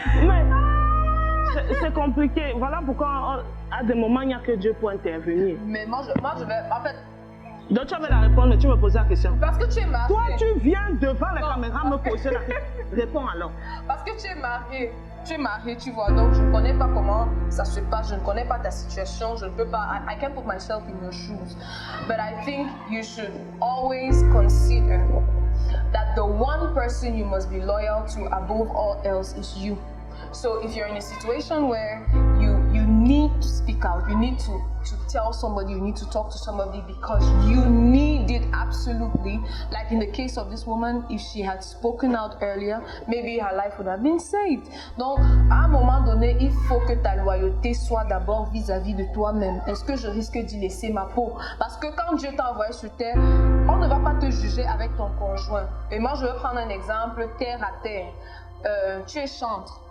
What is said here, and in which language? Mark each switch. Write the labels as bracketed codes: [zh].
[fr] Mais c'est compliqué. Voilà pourquoi à des moments il n'y a que Dieu pour intervenir. Mais moi je vais... En fait, donc tu avais la réponse, mais tu me posais la question. Parce que tu es marié. Toi, tu viens devant la caméra me poser la question. Réponds alors. Parce que tu es marié. Tu es marié, tu vois. Donc, je ne connais pas comment ça se passe. Je ne connais pas ta situation. Je ne peux pas... [en] I can't put myself in your shoes. But I think you should always consider that the one person you must be loyal to above all else is you. So if you're in a situation where you need to speak out, you need to tell somebody, you need to talk to somebody because you need it absolutely. Like in the case of this woman, if she had spoken out earlier, maybe her life would have been saved. [fr] Donc, à un moment donné, il faut que ta loyauté soit d'abord vis-à-vis de toi-même. Est-ce que je risque d'y laisser ma peau? Parce que quand Dieu t'a envoyé sur terre, on ne va pas te juger avec ton conjoint. Et moi, je vais prendre un exemple terre à terre. Tu es chantre.